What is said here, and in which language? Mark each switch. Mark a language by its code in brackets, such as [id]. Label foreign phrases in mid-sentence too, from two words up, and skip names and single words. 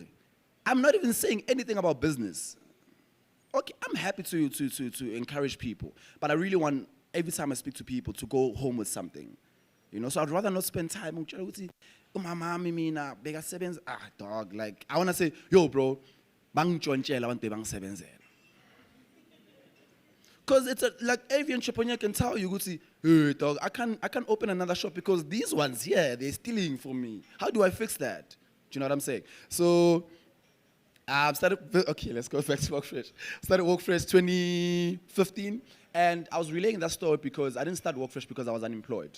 [en] I'm not even saying anything about business. Okay, I'm happy to encourage people. But I really want, every time I speak to people, to go home with something. So I'd rather not spend time dog, like, I want to say, yo, bro, [zu] Bangichontshela abantu bangisebenzela. [en] Because it's like every entrepreneur can tell you, hey dog, I can't open another shop because these ones here, they're stealing from me. How do I fix that? Do you know what I'm saying? So let's go back to Work Fresh. Started Work Fresh 2015, and I was relaying that story because I didn't start Work Fresh because I was unemployed.